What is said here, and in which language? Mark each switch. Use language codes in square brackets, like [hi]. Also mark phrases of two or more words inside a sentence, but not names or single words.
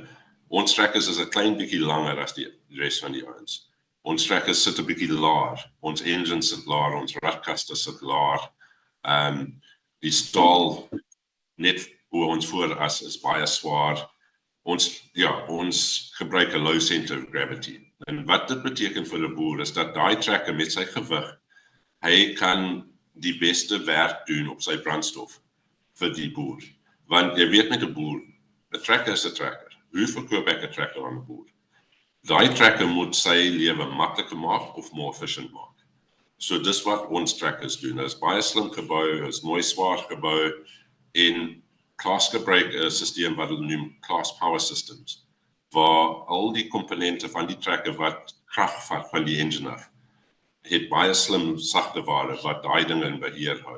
[af] Ons trackers is 'n klein bietjie langer as die res van die ouens. Ons trackers sit 'n bietjie laer. Ons engines sit laer, ons ratkaste sit laer. Die staal net hoe ons vooras is baie swaar. Ons gebruik 'n [en] low center of gravity. [af] En wat dit beteken vir 'n boer is dat daai tracker met sy gewig, hy kan die beste werk doen op sy brandstof vir die boer. Want jy weet met 'n boer, 'n tracker is 'n tracker. Hoe verkoop ek 'n tracker aan 'n boer? Daai tracker moet sy lewe makliker maak of [en] more efficient [af] maak. So dis wat ons trackers doen. Dit is baie slim gebou, is mooi swaar gebou en Class gebruik 'n stelsel wat hulle noem Class Power Systems, waar al die komponente van die tracker wat krag vat van die engine af, het baie slim sagte ware wat daai dinge in beheer hou.